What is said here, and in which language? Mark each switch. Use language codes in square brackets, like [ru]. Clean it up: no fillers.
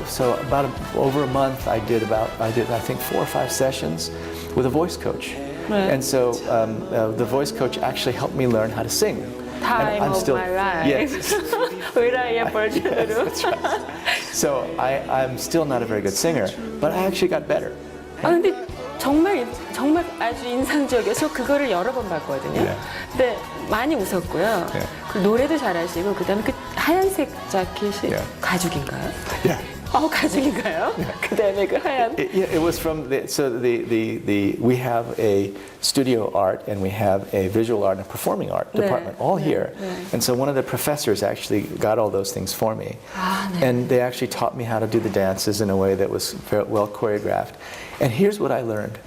[en] So about over a month, I did I think 4 or 5 sessions with a voice coach. [ko] 네. [en] And so the voice coach actually helped me learn how to sing. Time of my life. Yes. Will I ever do? That's right. So I'm still not a very good singer, but I actually got better. [ko] 아 근데 정말 아주 인상적이어서 그거를 여러 번 봤거든요. 네. 근데 많이 웃었고요. 네. 그 노래도 잘하시고 그다음에 그 하얀색 자켓이 네. 가죽인가요? [en] Yeah. [ko] 가죽인가요? 그다음에 그 하얀. [en] It was from we have a studio art and we have a visual art and a performing art department all here. And so one of the professors actually got all those things for me. And they actually taught me how to do the dances in a way that was very well choreographed. And here's what I learned.